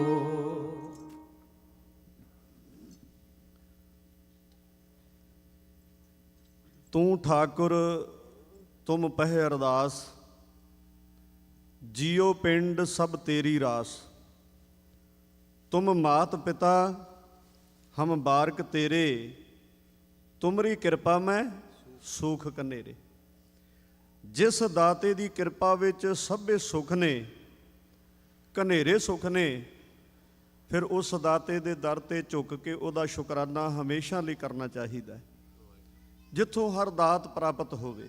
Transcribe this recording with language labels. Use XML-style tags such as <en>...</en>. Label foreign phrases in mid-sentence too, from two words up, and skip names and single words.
<pa>ਤੂ ਠਾਕੁਰ ਤੁਮ ਪਹ ਅਰਦਾਸ ਜੀਓ ਪਿੰਡ ਸਬ ਤੇਰੀ ਰਾਸ ਤੁਮ ਮਾਤ ਪਿਤਾ ਹਮ ਬਾਰਕ ਤੇਰੇ ਤੁਮਰੀ ਕਿਰਪਾ ਮੈਂ ਸੁਖ ਕਨੇਰੇ ਜਿਸ ਦਾਤੇ ਦੀ ਕਿਰਪਾ ਵਿਚ ਸਭੇ ਸੁਖ ਨੇ ਕਨੇਰੇ ਸੁਖ ਨੇ ਫਿਰ ਉਸ ਦਾਤੇ ਦੇ ਦਰ ਤੇ ਝੁਕ ਕੇ ਉਹਦਾ ਸ਼ੁਕਰਾਨਾ ਹਮੇਸ਼ਾ ਲਈ ਕਰਨਾ ਚਾਹੀਦਾ ਹੈ ਜਿਥੋਂ ਹਰ ਦਾਤ ਪ੍ਰਾਪਤ ਹੋਵੇ।</pa>